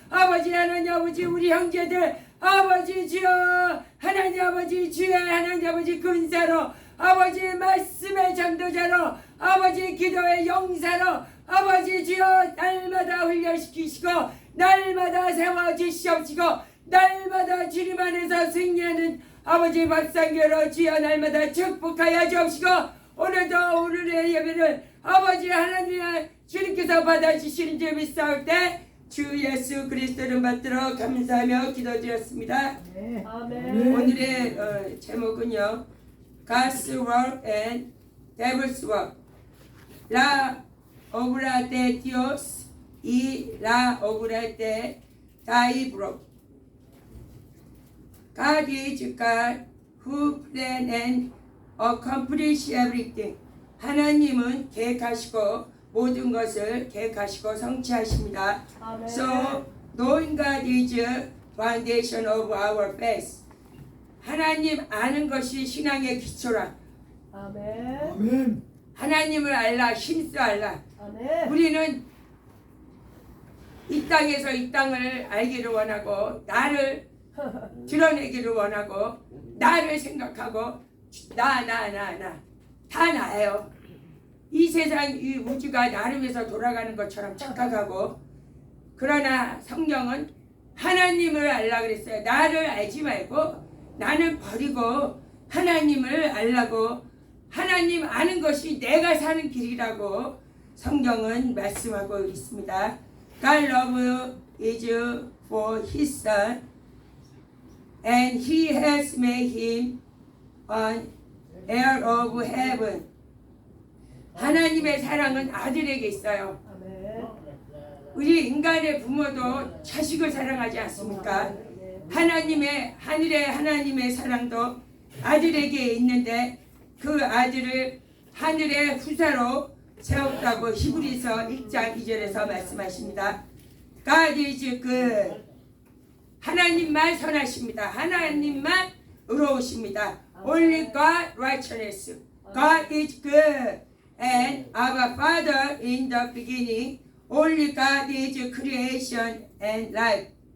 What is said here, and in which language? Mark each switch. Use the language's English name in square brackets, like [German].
[Korean] 아버지 하나님 아버지 우리 형제들 아버지 주여 하나님 아버지 주의 하나님 아버지 근사로 아버지 말씀의 전도자로 아버지 기도의 용사로 아버지 주여 날마다 훈련시키시고 날마다 세워주시옵시고 날마다 주님 안에서 승리하는 아버지 박상교로 주여 날마다 축복하여 주옵시고 오늘도 오늘의 예배를 아버지 하나님 주님께서 받아주시는 줄 믿사올 때 주 예수 그리스도를 받들어 감사하며 기도드렸습니다. 아멘. 오늘의 제목은요 [English] God's work and devil's work [Spanish] La obra de Dios y la obra de diablo. [English] God is God who plan and accomplish everything. [Korean] 하나님은 계획하시고 모든 것을 계획하시고 성취하십니다. 아멘. [English] So knowing God is the foundation of our faith. [Korean] 하나님 아는 것이 신앙의 기초라. 아멘. 하나님을 알라 힘써 알라. 아멘. 우리는 이 땅에서 이 땅을 알기를 원하고 나를 드러내기를 원하고 나를 생각하고 나 다 나예요. 이 세상 이 우주가 나를 위해서 돌아가는 것처럼 착각하고 그러나 성경은 하나님을 알라 그랬어요. 나를 알지 말고 나는 버리고 하나님을 알라고 하나님 아는 것이 내가 사는 길이라고 성경은 말씀하고 있습니다. [English] God love is for His Son and He has made Him an heir of heaven. [Korean] 하나님의 사랑은 아들에게 있어요. 아멘. 우리 인간의 부모도 자식을 사랑하지 않습니까? 하나님의 하늘의 하나님의 사랑도 아들에게 있는데 그 아들을 하늘의 후사로 세웠다고 히브리서 1장 2절에서 말씀하십니다. [English] God is good. [Korean] 하나님만 선하십니다. 하나님만 의로우십니다. [English] Only God righteousness. God is good. And our Father in the beginning. Only God is creation and life.